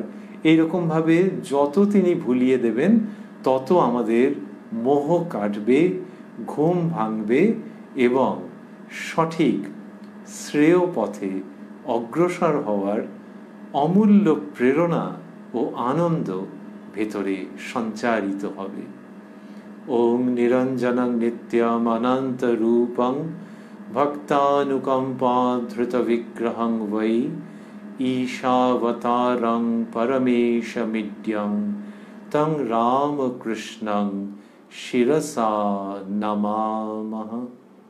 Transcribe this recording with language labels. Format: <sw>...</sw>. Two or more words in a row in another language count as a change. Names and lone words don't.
<bn>এইরকম ভাবে যত তিনি ভুলিয়ে দেবেন তত আমাদের মোহ কাটবে, ঘুম ভাঙবে এবং সঠিক শ্রেয় পথে অগ্রসর হওয়ার অমূল্য প্রেরণা ও আনন্দ ভেতরে সঞ্চারিত হবে।</bn> <sa>ওং নিরঞ্জনং নিত্যম অনন্ত রূপং ভক্তানুকম্পা ধৃত বিগ্রহং বৈ ঈশাবতারং পরমেশমিড্যং তং রামকৃষ্ণং শিরসা নমামহ।</sa>